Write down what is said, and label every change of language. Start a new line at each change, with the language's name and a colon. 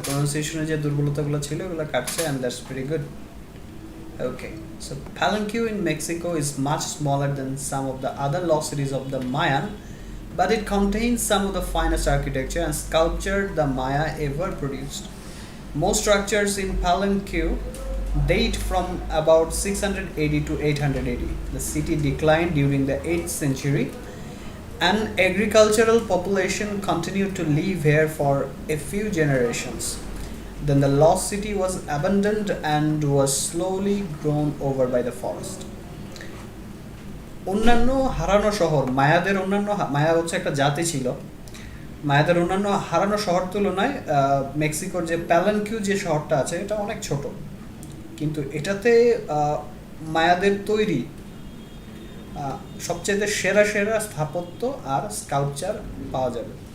Bangla: প্রনাউন্সিয়েশনে যে দুর্বলতাগুলো ছিল ওগুলো কাটছে,
English: and that's pretty good. Okay, so Palenque in Mexico is much smaller than some of the other lost cities of the Mayan, but it contains some of the finest architecture and sculpture the Maya ever produced. Most structures in Palenque date from about 680 to 800 AD. The city declined during the 8th century. An agricultural population continued to live here for a few generations. Then the lost city was abandoned and was slowly grown over by the forest.
Bangla: অন্যান্য হারানো শহর, মায়াদের অন্যান্য মায়া হচ্ছে একটা জাতি ছিল, মায়াদের অন্যান্য হারানো শহর তুলনায় মেক্সিকোর যে প্যালানকিউ যে শহরটা আছে এটা অনেক ছোট, কিন্তু এটাতে মায়াদের তৈরি সবচেয়ে সেরা সেরা স্থাপত্য আর স্কাল্পচার পাওয়া যাবে।